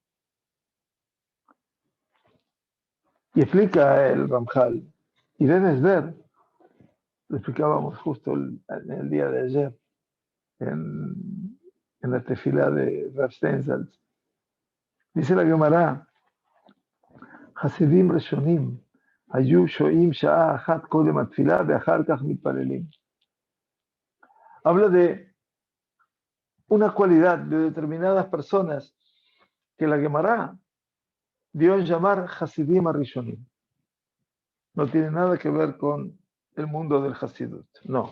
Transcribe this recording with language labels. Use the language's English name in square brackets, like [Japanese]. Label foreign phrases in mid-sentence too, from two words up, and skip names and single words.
[Spanish] Y explica el Ramjal, y debes ver, lo explicábamos justo en el día de ayer, en la tefilá de Rav Steinsaltz. Dice la Gemara, [Hebrew] חסידים ראשונים היו שוהים שעה אחת קודם התפילה ואחר כך מתפללים [Spanish] Mitpalelim. Habla de una cualidad de determinadas personas que la Gemara dio en llamar [Hebrew] חסידים ראשונים. [Spanish] No tiene nada que ver con el mundo del Hasidut, no.